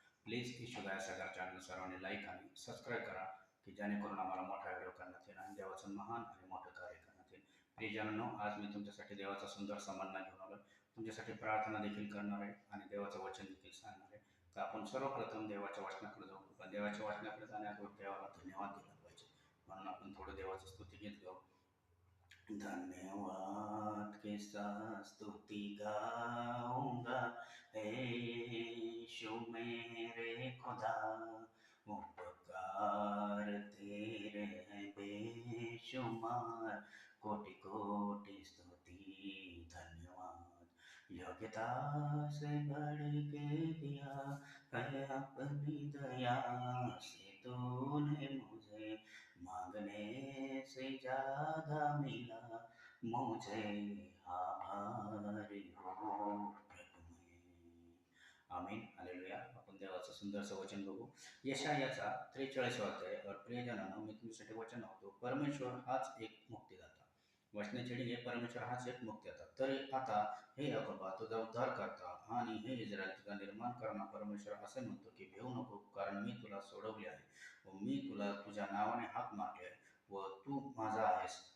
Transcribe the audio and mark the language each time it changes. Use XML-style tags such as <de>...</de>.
<mr>Please यशोदाया Sagar channel सर्वांनी like आणि subscribe करा की जेणेकरून आम्हाला मोठा व्हिडिओ करण्यात येईल आणि देवाचं महान आणि मोठं कार्य करण्यात येईल. प्रियजनांनो, आज मी तुमच्यासाठी देवाचा सुंदर समन्वय घेऊन आलो. तुमच्यासाठी प्रार्थना देखील करणार आहे आणि देवाचं वचन देखील सांगणार आहे. तर आपण सर्वप्रथम देवाच्या वचनाकडे जाऊ. पण देवाच्या वचनाकडे जाण्यापूर्वी देवाला धन्यवाद दिला पाहिजे. म्हणून आपण थोडं देवाचं स्तुती घेत जाऊ.</mr> <hi>धन्यवाद के साथ स्तुति गाऊंगा, यीशु मेरे खुदा, उपकार तेरे हैं बेशुमार, कोटि कोटि स्तुति धन्यवाद। योग्यता से बढ़ के दिया है अपनी दया से, तूने मुझे मांगने से ज्यादा मिला, मुझे आभारी हो प्रभु मैं. आमीन. हालेलुया.</hi> <mr>आपण देवाचं सुंदरसं वचन बघू. यशायाचा 43 अध्याय. और प्रियजनांनो, मी तुमच्यासाठी वचन लावतो. परमेश्वर हाच एक मुक्तिदाता. वचनाची हे परमेश्वर हाच एक मुक्तिदाता. तरी आता हे याकोबा, तुझा उद्धार करता, आणि हे इस्रायल, तुझा निर्माण करणारा परमेश्वर असे म्हणतो की भिवू नको, कारण मी तुला सोडवले आहे व मी तुला तुझ्या नावाने हाक मारले आहे व तू माझा आहेस.</mr>